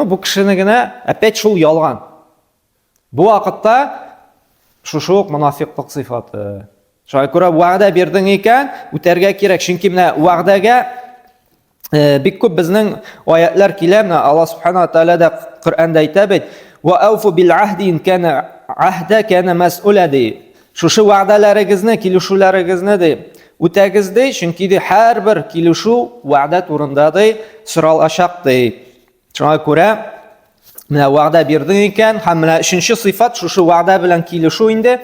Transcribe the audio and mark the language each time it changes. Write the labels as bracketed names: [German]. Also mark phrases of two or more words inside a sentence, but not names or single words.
[Tatar] Бу кешене генә опять шул ялган. Бу вакытта шушы ук мунафиклык сыйфаты. Шуңа күрә вәгъдә бирдең икән, үтәргә кирәк, чөнки менә вәгъдәгә бик күп безнең аятлар килә, менә Алла [Arabic] سبحانه وتعالى [Tatar] да Коръәндә әйтә бит: [Arabic] "وأوفوا بالعهد إن كان العهد كان مسؤولا" ди. [Tatar] Шушы вәгъдәләрегезне, килешүләрегезне ди, үтәгез ди, чөнки ди һәрбер килешү вәгъдә турында ди, соралачак ди. Шуңа күрә менә вәгъдә бирдең икән, һәм менә өченче сыйфат шушы вәгъдә белән килешү инде.